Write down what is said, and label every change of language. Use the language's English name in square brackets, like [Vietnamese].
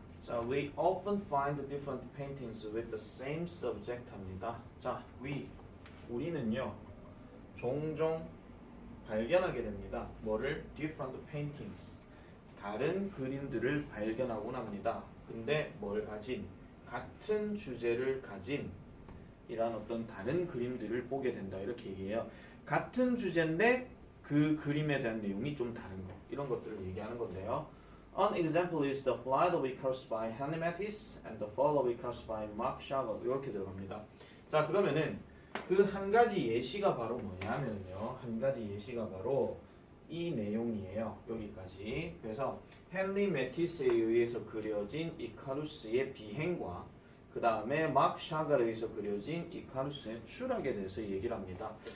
[English] 자, we often find different paintings with the same subject [Korean] 합니다. 자, 우리는요 종종 발견하게 됩니다. 뭐를? different paintings. 다른 그림들을 발견하곤 합니다. 근데 뭘 가진? 같은 주제를 가진 이런 어떤 다른 그림들을 보게 된다. 이렇게 얘기해요. 같은 주제인데 그 그림에 대한 내용이 좀 다른 거. 이런 것들을 얘기하는 건데요. [English] An example is The Flight of Icarus by Henry Matisse and The Fall of Icarus by Marc Chagall. [Korean] 이렇게 들어갑니다. 자, 그러면은 그 한 가지 예시가 바로 뭐냐면요. 한 가지 예시가 바로 이 내용이에요. 여기까지. 그래서 헨리 매티스에 의해서 그려진 이카루스의 비행과 그 다음에 마크 샤갈에 의해서 그려진 이카루스의 추락에 대해서 얘기를 합니다.